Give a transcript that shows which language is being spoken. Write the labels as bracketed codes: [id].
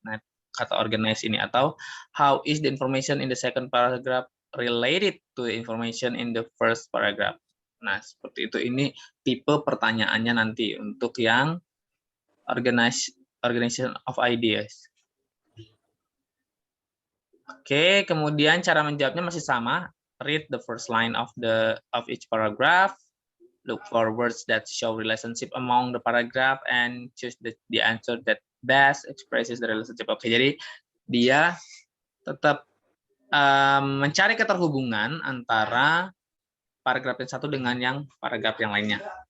[id] Nah, kata organized ini, atau [en] how is the information in the second paragraph related to the information in the first paragraph. [id] Nah, seperti itu. Ini tipe pertanyaannya nanti untuk yang [en] organization of ideas. [id] Oke, kemudian cara menjawabnya masih sama. [en] Read the first line of each paragraph. Look for words that show relationship among the paragraph and choose the answer that best expresses the relationship. [id] Oke, jadi dia tetap mencari keterhubungan antara paragraf yang satu dengan yang paragraf yang lainnya.